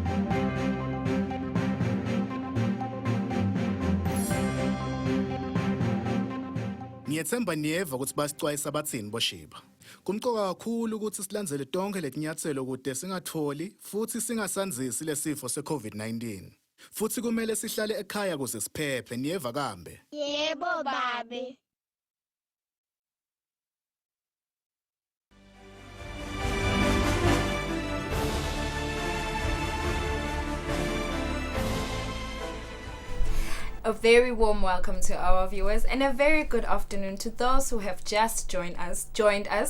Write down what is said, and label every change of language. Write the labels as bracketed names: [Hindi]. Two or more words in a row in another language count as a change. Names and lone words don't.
[Swati] Ngiyethemba niyeva ukuthi basicwayisa bathini boShiba. Kumqoka kakhulu ukuthi silandzele tonke letinyathelo kude singatholi futhi singasanzisi lesifo se-COVID-19. Futhi kumele sihlale ekhaya kuze siphephe, niyeva kambe? Yebo babe. [English] A very warm welcome to our viewers and a very good afternoon to those who have just joined us.